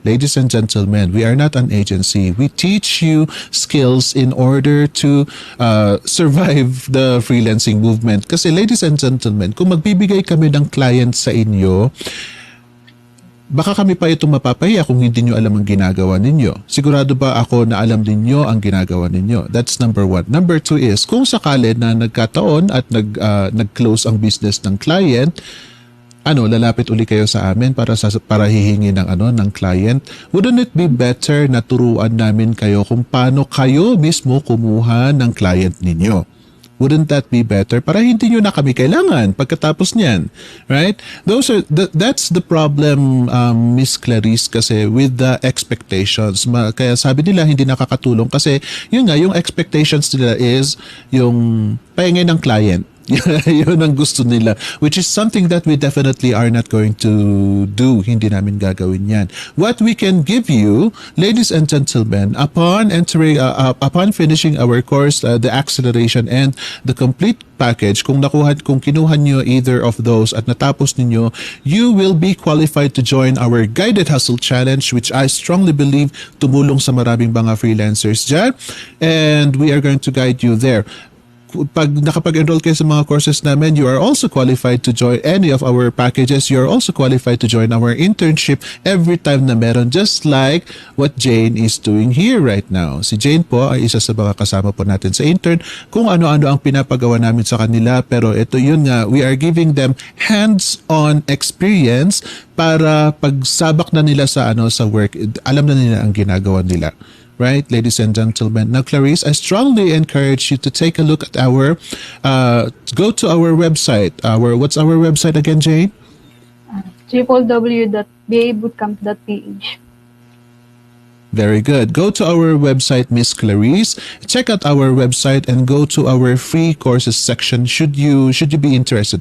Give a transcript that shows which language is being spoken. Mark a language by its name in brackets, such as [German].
[English] Ladies and gentlemen, we are not an agency. We teach you skills in order to survive the freelancing movement. [Filipino] Kasi ladies and gentlemen, kung magbibigay kami ng client sa inyo, baka kami pa itong mapapahiya kung hindi nyo alam ang ginagawa ninyo. Sigurado ba ako na alam ninyo ang ginagawa ninyo? [English] That's number one. Number two is, [Filipino] kung sakali na nagkataon at nag-close ang business ng client, lalapit uli kayo sa amin para hihingi ng client. [English] Wouldn't it be better [Filipino] na turuan namin kayo kung paano kayo mismo kumuha ng client ninyo? [English] Wouldn't that be better? [Filipino] Para hindi nyo na kami kailangan pagkatapos niyan. [English] Right? That's the problem, Miss Clarice, kasi with the expectations. [Filipino] Kaya sabi nila hindi nakakatulong kasi yun nga, yung expectations nila is yung pahingi ng client. Yun ang gusto nila, [English] which is something that we definitely are not going to do. [Filipino] Hindi namin gagawin yan. [English] What we can give you, ladies and gentlemen, upon finishing our course, the acceleration and the complete package, [Filipino] kung kinuha nyo either of those at natapos ninyo, [English] you will be qualified to join our Guided Hustle Challenge, which I strongly believe [Filipino] tumulong sa maraming mga freelancers dyan. [English] And we are going to guide you there. [Filipino] Pag nakapag-enroll kayo sa mga courses namin, [English] you are also qualified to join any of our packages. You are also qualified to join our internship [Filipino] every time na meron, [English] just like what Jane is doing here right now. [Filipino] Si Jane po ay isa sa mga kasama po natin sa intern. Kung ano-ano ang pinapagawa namin sa kanila, pero ito yun nga, [English] we are giving them hands-on experience [Filipino] para pagsabak na nila sa work, alam na nila ang ginagawa nila. [English] Right, ladies and gentlemen. Now, Clarice, I strongly encourage you to take a look at go to our website. What's our website again, Jane? www.babootcamp.ph. Very good. Go to our website, Miss Clarice. Check out our website and go to our free courses section should you be interested.